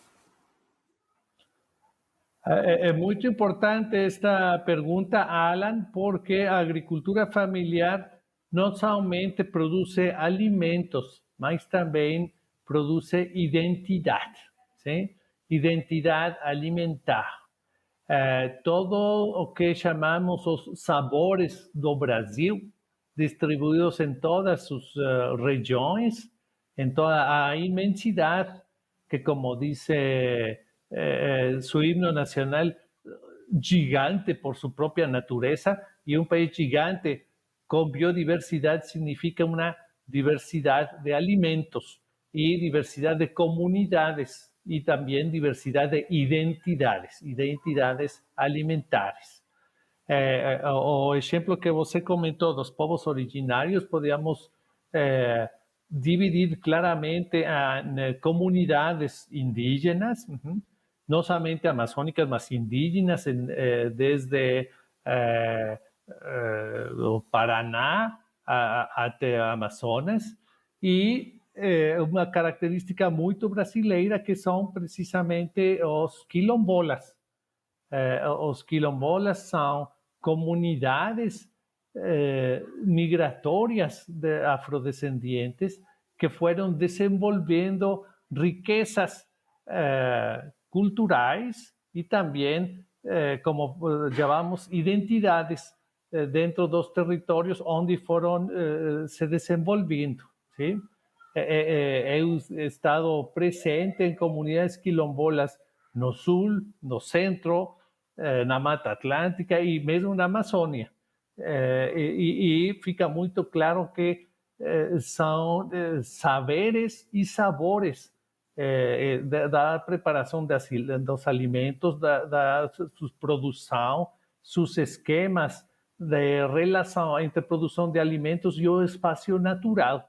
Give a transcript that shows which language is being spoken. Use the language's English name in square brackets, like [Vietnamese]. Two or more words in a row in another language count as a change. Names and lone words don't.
[Portuguese] É muito importante esta pergunta, Alan, porque a agricultura familiar não somente produz alimentos, mas também produz identidade, sim? Identidade alimentar. Todo o que chamamos os sabores do Brasil, distribuídos em todas as regiões, em toda a imensidade, [Spanish] que como dice su himno nacional, gigante por su propia natureza, y un país gigante con biodiversidad significa una diversidad de alimentos y diversidad de comunidades, y también diversidad de identidades alimentares. [Portuguese] O exemplo que você comentou dos povos originários, [Spanish] podíamos dividir claramente en comunidades indígenas, no solamente amazónicas, [Portuguese] mas indígenas, desde o Paraná até Amazonas, e uma característica muito brasileira que são precisamente os quilombolas. Os quilombolas são comunidades migratórias de afrodescendientes que foram desenvolvendo riquezas culturais e também, como chamamos, identidades dentro dos territórios onde foram se desenvolvendo. [Spanish] ¿Sí? He estado presente [Portuguese] em comunidades quilombolas no sul, no centro, na Mata Atlântica e mesmo na Amazônia. E fica muito claro que são saberes e sabores da preparação dos alimentos, da sua produção, seus esquemas de relação entre produção de alimentos e o espaço natural.